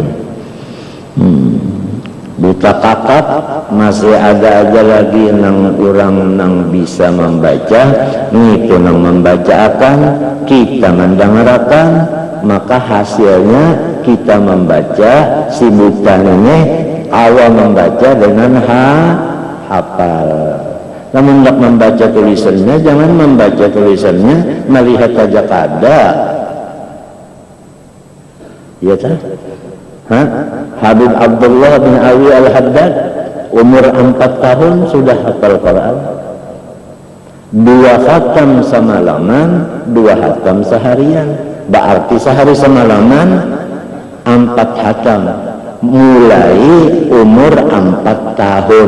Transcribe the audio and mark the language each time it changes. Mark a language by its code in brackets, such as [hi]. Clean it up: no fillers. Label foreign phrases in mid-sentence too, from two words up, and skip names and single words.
[bjn] Buta kakap masih ada aja lagi nang orang nang bisa membaca, itu nang membacakan, kita mendengarkan, maka hasilnya kita membaca, si buta ini awal membaca dengan hafal. Namun hendak membaca tulisannya, jangan membaca tulisannya melihat saja kada. Ya tak? Habib Abdullah bin Ali Al-Haddad umur 4 tahun sudah hafal Quran. 2 khatam semalaman, 2 khatam seharian. Berarti sehari semalaman 4 khatam. Mulai umur 4 tahun.